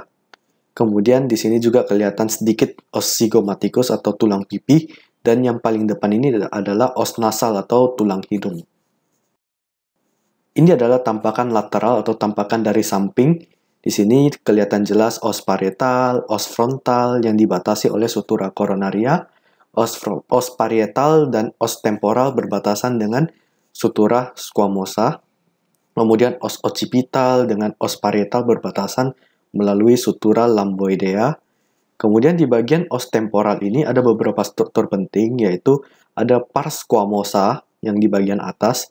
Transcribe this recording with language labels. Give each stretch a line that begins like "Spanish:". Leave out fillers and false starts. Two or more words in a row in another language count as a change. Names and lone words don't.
Indonesian: Kemudian di sini juga kelihatan sedikit os zygomaticus atau tulang pipi, dan yang paling depan ini adalah os nasal atau tulang hidung. Ini adalah tampakan lateral atau tampakan dari samping. Di sini kelihatan jelas os parietal, os frontal yang dibatasi oleh sutura coronaria, os parietal dan os temporal berbatasan dengan sutura squamosa. Kemudian os occipital dengan os parietal berbatasan melalui sutura lamboidea. Kemudian di bagian os temporal ini ada beberapa struktur penting, yaitu ada pars squamosa yang di bagian atas.